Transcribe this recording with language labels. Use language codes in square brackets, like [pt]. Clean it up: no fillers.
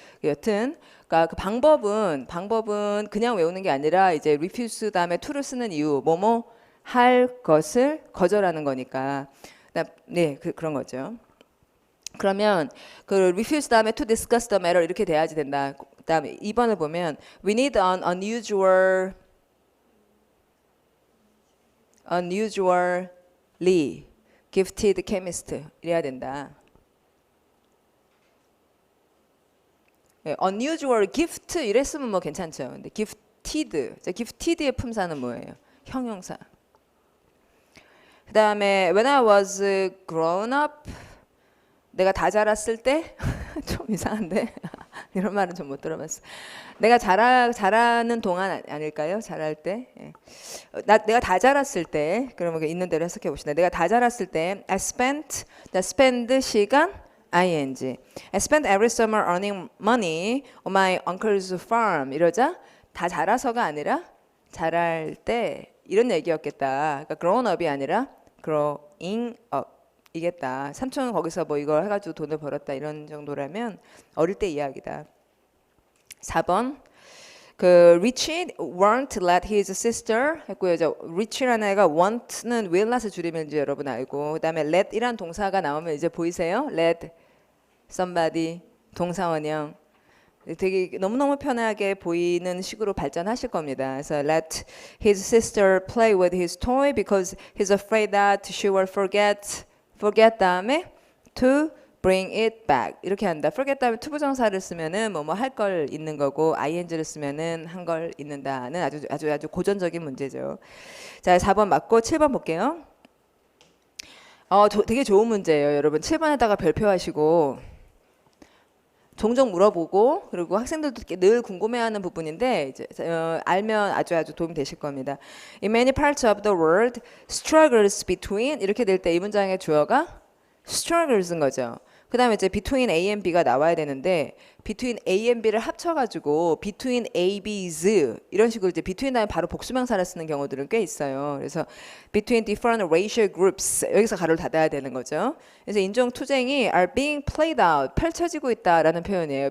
[ko] 여튼 그러니까 그 방법은 그냥 외우는 게 아니라 이제 refuse 다음에 to를 쓰는 이유 뭐뭐 할 것을 거절하는 거니까 네 그런 거죠. 그러면 그 refuse 다음에 to discuss the matter 이렇게 돼야지 된다. [en] 그다음에 2번을 보면 we need an unusually gifted chemist 이래야 된다. [ko] unusual gift 이랬으면 뭐 괜찮죠. 근데 gifted의 품사는 뭐예요? 형용사. 그 다음에 when I was grown up 내가 다 자랐을 때 좀 이상한데 이런 말은 좀 못 들어봤어. 내가 자라는 동안 아닐까요? 자랄 때. 예. 내가 다 자랐을 때 그러면 있는 대로 해석해 봅시다. 내가 다 자랐을 때 I spend 시간 ing. [en] I spent every summer earning money on my uncle's farm. [ko] 이러자 다 자라서가 아니라 자랄 때 이런 얘기였겠다. 그러니까 grown up 이 아니라 growing up. 이겠다. 삼촌은 거기서 뭐 이걸 해가지고 돈을 벌었다 이런 정도라면 어릴 때 이야기다. [en] 4번 Richie won't let his sister 했고요. [ko] Richie라는 애가 want는 will not의 줄임인지 여러분 알고 그 다음에 let이란 동사가 나오면 이제 보이세요? let somebody 동사원형 되게 너무너무 편하게 보이는 식으로 발전하실 겁니다. [en] 그래서 let his sister play with his toy because he's afraid that she will forget 다음에 to bring it back 이렇게 한다. [ko] forget 다음에 to 부정사를 쓰면은 뭐뭐 할 걸 있는 거고 ing를 쓰면은 한 걸 있는다는 아주 고전적인 문제죠. 자, 4번 맞고 7번 볼게요. 되게 좋은 문제예요, 여러분. 7번에다가 별표하시고 종종 물어보고 그리고 학생들도 늘 궁금해하는 부분인데 이제 알면 아주 도움이 되실 겁니다. [en] In many parts of the world, struggles between 이렇게 될 때 이 문장의 주어가 struggles인 거죠. [ko] 그 다음에 이제 between A and B 가 나와야 되는데 between A and B를 합쳐가지고 between A, B's 이런 식으로 이제 between 다음에 바로 복수명사를 쓰는 경우들은 꽤 있어요. 그래서 between different racial groups 여기서 가로를 닫아야 되는 거죠. 그래서 인종 투쟁이 are being played out 펼쳐지고 있다라는 표현이에요.